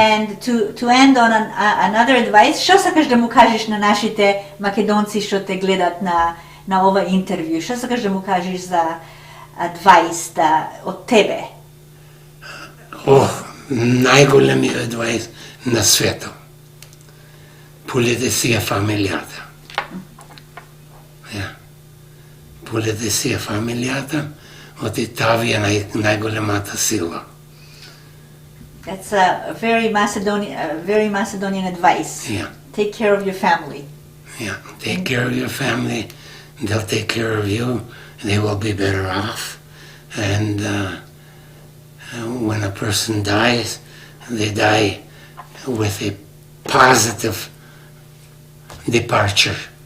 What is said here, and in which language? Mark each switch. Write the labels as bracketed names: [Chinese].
[English] And to end on another advice, [Macedonian] što sакаш да му кажеш на нашите македонци што те гледат на ова интервју? Што сакаш да му кажеш за advice од тебе? Најголемиот адвајс на светот. Пулете си ја фамилијата. Ja. Пулете си ја фамилијата, оти тави е најголемата сила. [English] That's a very Macedonian advice. Yeah. Take care of your family. Yeah. Take care of your family, they'll take care of you, they will be better off. And when a person dies, they die with a positive departure.